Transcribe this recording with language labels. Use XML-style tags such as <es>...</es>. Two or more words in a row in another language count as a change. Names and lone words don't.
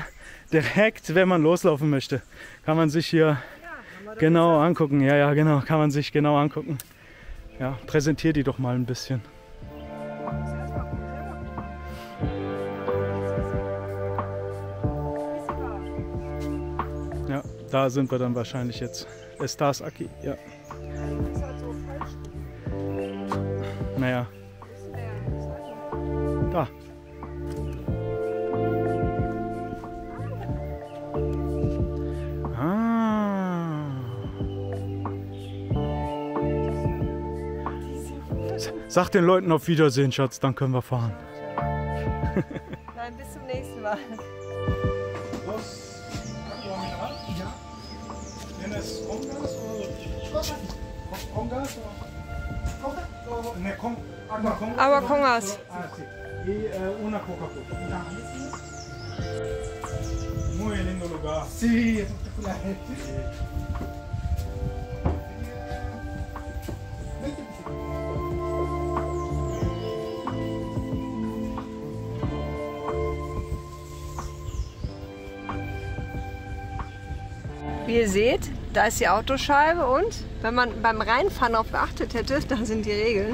<de>Direkt, wenn man loslaufen möchte, kann man sich hier genau angucken. Ja, genau, kann man sich genau angucken. Ja, präsentier die doch mal ein bisschen. Ja, da sind wir dann wahrscheinlich jetzt.</de> <es>Estás aquí,</es> <de>ja. Naja. Da. Sag den Leuten auf Wiedersehen, Schatz, dann können wir fahren. Nein, bis zum nächsten Mal.</de> <es>Agua con gas. Una Coca-Cola. Muy lindo lugar. Sí, espectacular.</es> <de>Wie ihr seht, da ist die Autoscheibe und wenn man beim Reinfahren darauf geachtet hätte, da sind die Regeln.</de>